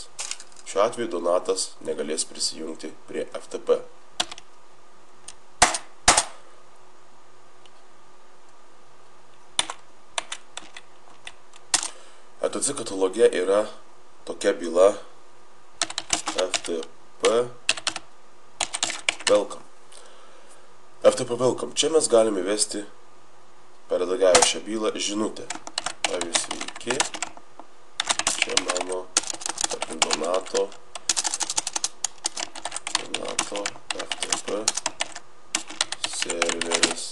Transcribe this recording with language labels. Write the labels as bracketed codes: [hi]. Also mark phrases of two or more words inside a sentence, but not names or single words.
[lt] Šiuo atveju Donatas negalės prisijungti prie FTP. etc kataloge yra tokia byla FTP welcome. FTP welcome. Čia mes galime įvesti, paredagavę šią bylą, žinutę. Pavyzdžiui, sveiki. Čia mano, tarkim, Donato FTP serveris.